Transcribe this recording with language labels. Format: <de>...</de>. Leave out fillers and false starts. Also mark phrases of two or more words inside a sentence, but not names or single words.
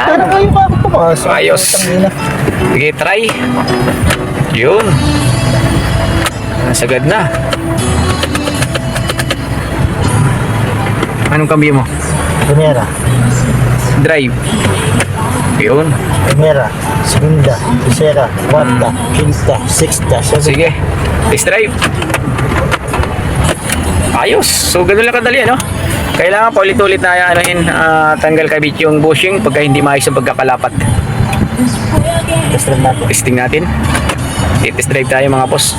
<tl>Ano kayo papapasok? Ayos. Putang ina. Sige, try. Yun. Nasagad na. Anong kambyo mo? Primera. Drive. Yun.</tl> <es>Primera. Segunda. Tercera. Cuarta. Quinta. Sexta.</es> <tl>Sige.</tl> <en>Test drive.</en> <tl>Ayos. So, ganun lang kadali, ano? Kailangan pa ulit-ulit na tanggal kabit yung bushing pagka hindi maayos ang pagkakalapat. Test natin. Testing natin.</tl> <en>I-test drive</en> <tl>tayo mga boss.</tl>